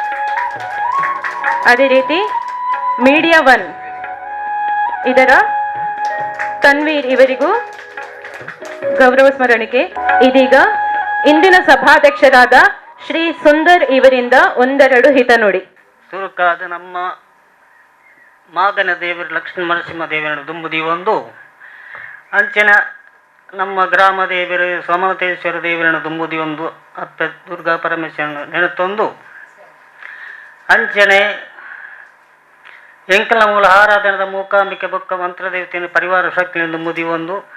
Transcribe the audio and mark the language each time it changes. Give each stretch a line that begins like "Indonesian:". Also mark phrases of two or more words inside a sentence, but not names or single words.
Kannada: ಅದೇ ರೀತಿ ಮೀಡಿಯಾ ಒನ್ ಇದರ ತನ್ವೀರ್ ಇವರಿಗೂ ಗೌರವ ಸ್ಮರಣಿಕೆ. ಇದೀಗ ಇಂದಿನ ಸಭಾಧ್ಯಕ್ಷರಾದ ಶ್ರೀ ಸುಂದರ್ ಇವರಿಂದ ಒಂದೆರಡು ಹಿತನುಡಿ.
Tulu: ತುರುಕಾದ ನಮ್ಮ ಮಾಗನ ದೇವರು ಲಕ್ಷ್ಮೀ ನರಸಿಂಹ ದೇವರನ್ನು ದುಂಬುದಿ ಒಂದು ಅಂಚೆನ ನಮ್ಮ ಗ್ರಾಮ ದೇವರು ಸೋಮನಾಥೇಶ್ವರ ದೇವರನ್ನು ದುಂಬುದಿ ಒಂದು ಅತ್ತ ದುರ್ಗಾ ಪರಮೇಶ್ವರನ್ನು ನೆನೆತೊಂದು ಅಂಚನೆ ಎಂಕಲ ಮೂಲ ಆರಾಧನದ ಮೂಕಾಂಬಿಕೆ ಬೊಕ್ಕ ಮಂತ್ರದೇವತೆಯನ್ನು ಪರಿವಾರ ಶಕ್ತಿಯನ್ನು ದುಂಬುದಿ ಒಂದು